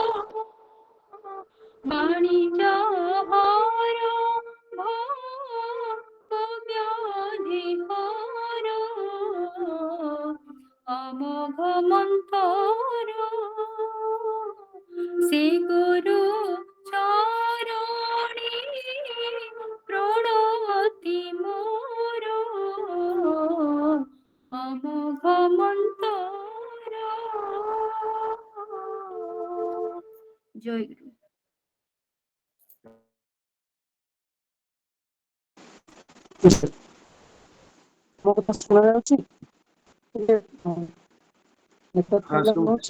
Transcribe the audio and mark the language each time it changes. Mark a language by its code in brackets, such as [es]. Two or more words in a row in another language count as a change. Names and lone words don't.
[bn] বাণী যাহার ভব ব্যাধি হর, অমোঘ মন্তর, সে গুরু চরণে প্রণতি মোর, অমোঘ মন্তর। জয় গুরু। [or] ମୋ କଥା ଶୁଣା ଯାଉଛି? ଟିକେ [en] network problem [or] ରହୁଛି।